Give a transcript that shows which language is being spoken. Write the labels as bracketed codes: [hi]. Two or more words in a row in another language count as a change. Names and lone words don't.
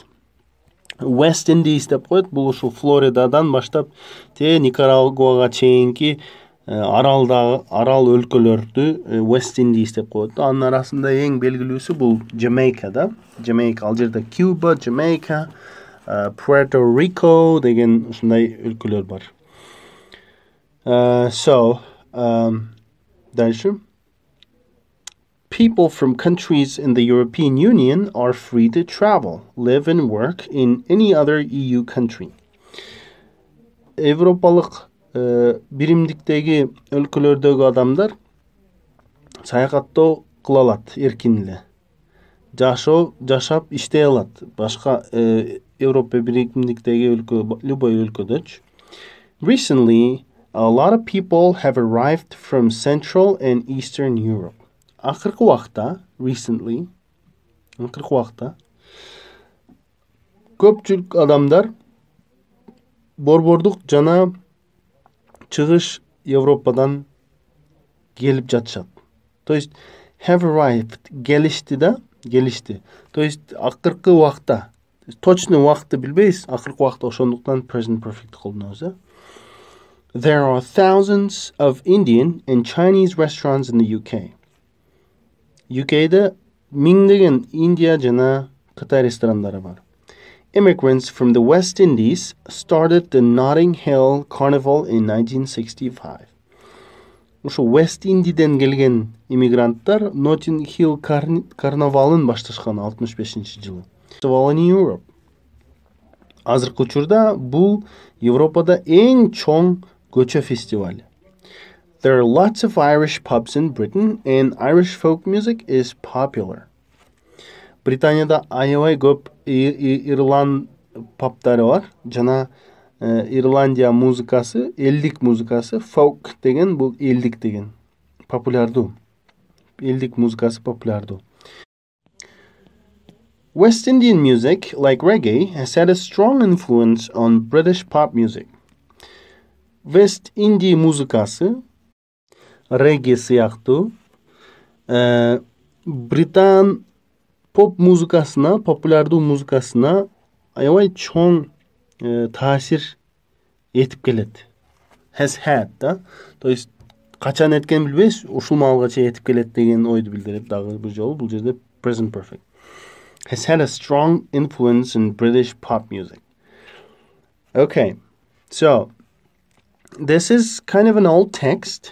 [ky] West Indies деп коет. Бул ушул Флоридадан баштап Никарагуага чейинки арал өлкөлөрдү West Indies деп коет. Анын арасында эң белгилүүсү бул Jamaica да. Jamaica, ал жерде Cuba, Jamaica, Puerto Rico деген ушундай өлкөлөр бар. Дальше. [en] People from countries in the European Union are free to travel, live and work in any other EU country. [ky] Европалык биримдиктеги өлкөлөрдөгү адамдар саякаттоо кыла алат эркин эле. Жашап иштей алат. Башка Европа биримдиктеги любой өлкөдөчү. [en] Recently, a lot of people have arrived from Central and Eastern Europe. [ky] Акыркы убакта, көпчүлүк адамдар борбордук жана чыгыш Европадан келип жатышат. [ru] То есть [en] have arrived, [ky] келишти. [ru] То есть [ky] акыркы убакта. Точно убакытты билбейбиз, акыркы убакта ошондуктан [en] present perfect [ky] колдонобуз. [en] There are thousands of Indian and Chinese restaurants in the UK. [ky] UK'de миңдеген Индия жана Кытай ресторандары бар. [en] Immigrants from the West Indies started the Notting Hill Carnival in 1965. [ky] Ошо West Индиден келген иммигранттар Notting Hill карнавалын башташкан 65-жылы. [en] Festival in Europe. [ky] Азыркы учурда бул Европада эң чоң көчө фестиваль. [en] There are lots of Irish pubs in Britain and Irish folk music is popular. [ky] Британияда аябай көп Ирланд пабтары бар. Жана Ирландия музыкасы, элдик музыкасы, folk деген бул элдик деген. Популярдуу. Элдик музыкасы популярдуу. [en] West Indian music, like reggae, has had a strong influence on British pop music. [ky] West Indie музыкасы reggae сыяктуу Британ поп музыкасына, популярдуу музыкасына аябай чоң таасир этип келет. [en] Has had, [ky] да? [ru] То есть [ky] качан эткен билбейбиз, ушул маалга чейин этип келет деген ойду билдирип дагы бир жолу бул жерде present perfect. [en] Has had a strong influence in British pop music. Okay, so this is kind of an old text.